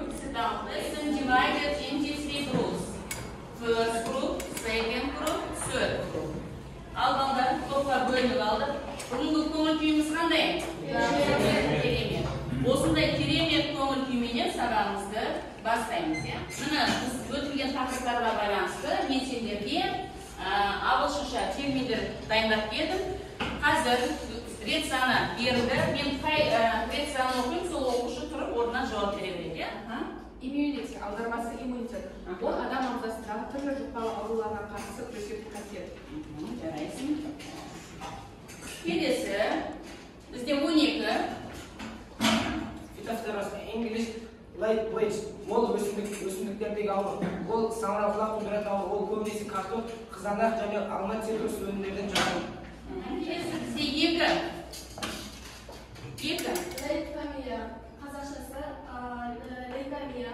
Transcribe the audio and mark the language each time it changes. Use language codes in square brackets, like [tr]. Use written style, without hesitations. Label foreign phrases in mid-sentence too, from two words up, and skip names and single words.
[en] lesson divided into 3 groups. First group, second group, third group. [kk] Алғандар топқа бөлініп алдық. Бүгінгі көңіл күйіміз қандай? Керемет. Осындай керемет көңіл күйменен сабағымызды бастаймыз. Міне біз өтілген тақырыптарға байланысты мен сендерге ағылшынша терминдер дайындап бердім. Қазір рет саны берілді. Мен қай рет санын оқимын, сол оқушы тұрып орнынан жауап бере береді. Иммунитет, аудармасы иммунитет. Ол адам ағзасындағы түрлі жұқпалы ауруларға қарсы күресетін қасиет. Жарайсың. Келесі бізде 12. Фитофторос, [en] English light weight. [kk] Ол өсімдіктердегі ауру. Ол самарқұлақ тудыратын ауру. Ол көбінесе картоп, қызанақ және алма цитрус өнімдерден жатады. Келесі бізде 2. Лейкомия. Қазақшасы лейкомия.